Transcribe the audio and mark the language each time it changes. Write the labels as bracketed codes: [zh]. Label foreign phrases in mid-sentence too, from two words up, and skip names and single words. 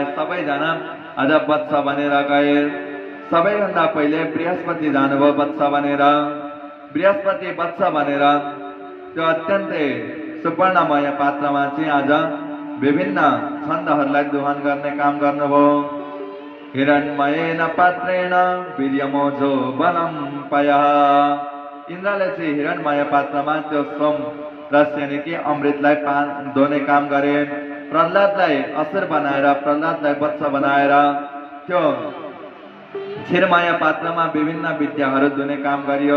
[ne] सबैजना आज वत्स बनेर गए। सबैभन्दा पहिले बृहस्पति जानुभयो वत्स बनेर। बृहस्पति वत्स बनेर त्यो अत्यन्तै सुवर्णमय पात्रमा चाहिँ आज विभिन्न छन्दहरूलाई दोहन गर्ने काम गर्नुभयो। [sa] हिरण्मयेन पात्रेण वीर्यमोजो बलं पयः। [ne] इन्द्रले चाहिँ हिरण्मय पात्रमा त्यो सोम रस यानि कि अमृतलाई धोने काम गरे। प्रहलादलाई असुर बनाएर, प्रहलादलाई वत्स बनाएर त्यो क्षीरमय पात्रमा विभिन्न विद्याहरू धुने काम गरियो।